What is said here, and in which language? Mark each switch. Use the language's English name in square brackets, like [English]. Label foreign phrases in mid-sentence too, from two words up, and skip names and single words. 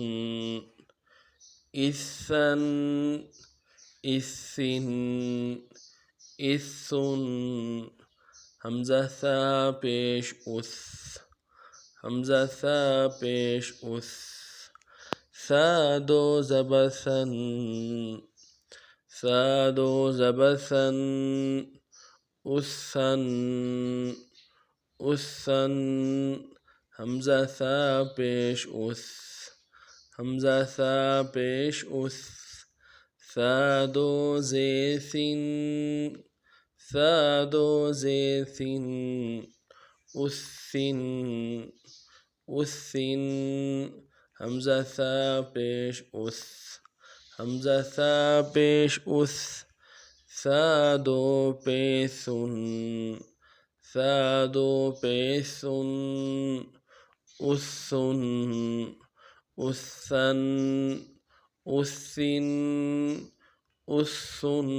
[Arabic] اسن، اسن، اسن، [Urdu] حمزہ ثا پیش اس، حمزہ ثا پیش اس، ثا دو زبر ثن، ثا دو زبر ثن، [Arabic] اسن، اسن، [Urdu] حمزہ ثا پیش اس، حمزہ ثا پیش اس، ثا دو زیر ثن، ثا دو زیر ثن، [Arabic] اسن، اسن، [Urdu] حمزہ ثا پیش اس، حمزہ ثا پیش اس، ثا دو پیسن، ثا دو پیسن، [Arabic] اسن، اسن، اسن، اسن۔